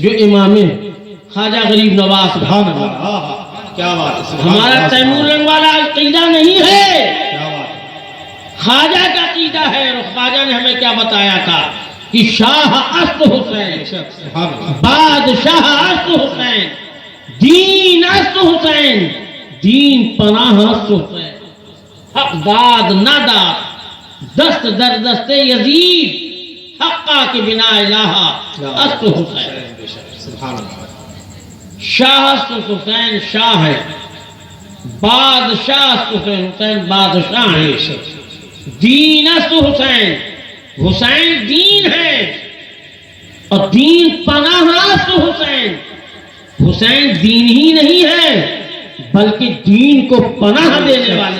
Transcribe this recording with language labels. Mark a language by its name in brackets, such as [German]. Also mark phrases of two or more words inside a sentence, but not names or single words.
[Urdu] جو امام خواجہ غریب نواز، سبحان اللہ، آہا، کیا بات ہے، سبحان ہمارا اللہ، تیمور رنگ والا عقیدہ نہیں ہے، کیا بات ہے، خواجہ کا عقیدہ ہے۔ اور خواجہ نے ہمیں کیا بتایا تھا کہ [Persian] شاہ است حسین، [Urdu] بے شک، سبحان اللہ، [Persian] بادشاہ است حسین، دین است حسین، دین پناہ است حسین، حق داد نہ داد، دست در دست یزید، حقا کے بنا الہ است حسین۔ [Urdu] بے شک، سبحان اللہ، [Persian] شاہ است حسین [Urdu] شاہ ہے، [Persian] بادشاہ است حسین، [Urdu] حسین بادشاہ ہے، بے شک، [Persian] دین است حسین، [Urdu] حسین دین ہے، اور [Persian] دین پناہ است حسین، [Urdu] حسین دین ہی نہیں ہے بلکہ دین کو پناہ دینے والے۔